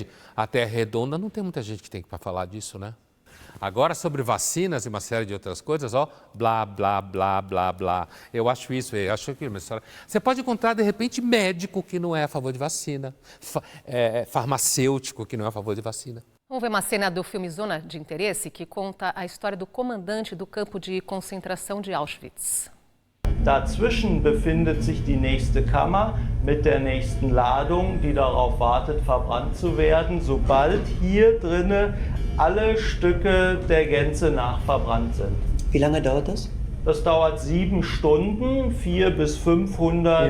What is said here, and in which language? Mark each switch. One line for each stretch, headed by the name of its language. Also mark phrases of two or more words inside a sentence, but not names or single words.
Portuguese: A Terra redonda não tem muita gente que tem para falar disso, né? Agora, sobre vacinas e uma série de outras coisas, ó, blá, blá, blá, blá, blá. Eu acho isso, eu acho aquilo. Você pode encontrar, de repente, médico que não é a favor de vacina, farmacêutico que não é a favor de vacina. Vamos ver uma cena do filme Zona de Interesse, que conta a história do comandante do campo de concentração de Auschwitz.
German: Dazwischen befindet sich die nächste Kammer mit der nächsten Ladung, die darauf wartet, verbrannt zu werden, sobald hier drinne alle Stücke der Gänse nachverbrannt sind. Wie lange dauert das? Das dauert 7 Stunden, 400 bis 500.